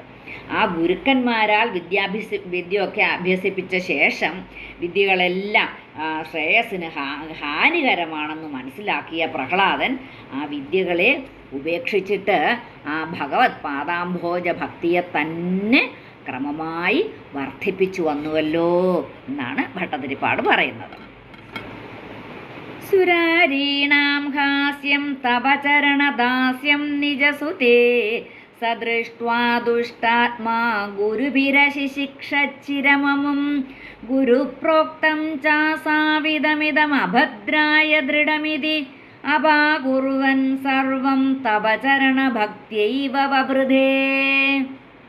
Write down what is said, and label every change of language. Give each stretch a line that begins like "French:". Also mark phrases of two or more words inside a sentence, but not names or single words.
Malayalam: ആ ഗുരുക്കന്മാരാൽ വിദ്യയൊക്കെ അഭ്യസിപ്പിച്ച ശേഷം വിദ്യകളെല്ലാം ശ്രേയസ്സിന് ഹാനികരമാണെന്ന് മനസ്സിലാക്കിയ പ്രഹ്ലാദൻ ആ വിദ്യകളെ ഉപേക്ഷിച്ചിട്ട് ആ ഭഗവത് പാദാംഭോജ ഭക്തിയെ തന്നെ ക്രമമായി വർദ്ധിപ്പിച്ചു വന്നുവല്ലോ എന്നാണ് ഭട്ടതിരിപ്പാട് പറയുന്നത്.
Sanskrit: സുരാരീണാം ഹാസ്യം തവ ചരണദാസ്യം നിജസുതേ स दृष्ट्वा दुष्टात्मा गुरुभिरशिशिक्षच्चिरममुं गुरुप्रोक्तं चासाविदमिदमभद्राय दृढमिति अपाकुर्वन् सर्वं तव चरणभक्त्यैव ववृधे.